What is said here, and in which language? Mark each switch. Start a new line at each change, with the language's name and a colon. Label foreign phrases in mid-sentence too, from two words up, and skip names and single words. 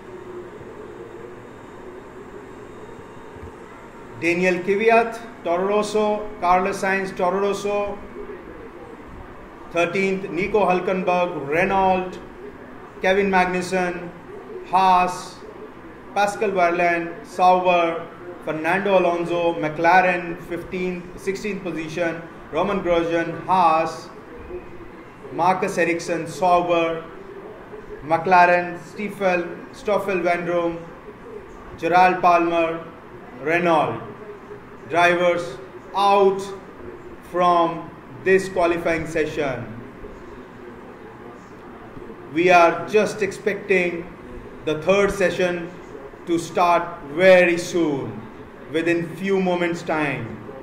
English: Daniel Kvyat, Toro Rosso; Carlos Sainz, Toro Rosso; 13th, Nico Hülkenberg, Renault; Kevin Magnussen, Haas; Pascal Wehrlein, Sauber; Fernando Alonso, McLaren, 16th position; Roman Grosjean, Haas; Marcus Ericsson, Sauber; McLaren, Stoffel Vandoorne; Gerald Palmer, Renault. Drivers out from this qualifying session. We are just expecting the third session to start very soon, within few moments time.